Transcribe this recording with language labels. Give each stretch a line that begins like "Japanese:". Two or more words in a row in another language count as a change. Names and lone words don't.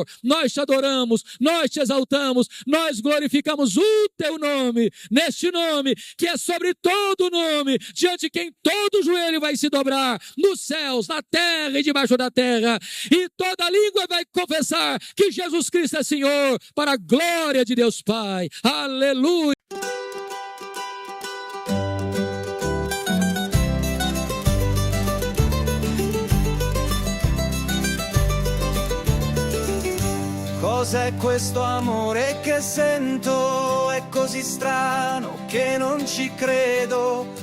Portuguese: Nós te adoramos, nós te exaltamos, nós glorificamos o teu nome, neste nome que é sobre todo nome, diante de quem todo joelho vai se dobrar, nos céus, na terra e debaixo da terra, e toda língua vai confessar que Jesus Cristo é Senhor, para a glória de Deus Pai. Aleluia.
Italian: Cos'è questo amore che sento? È così strano che non ci credo.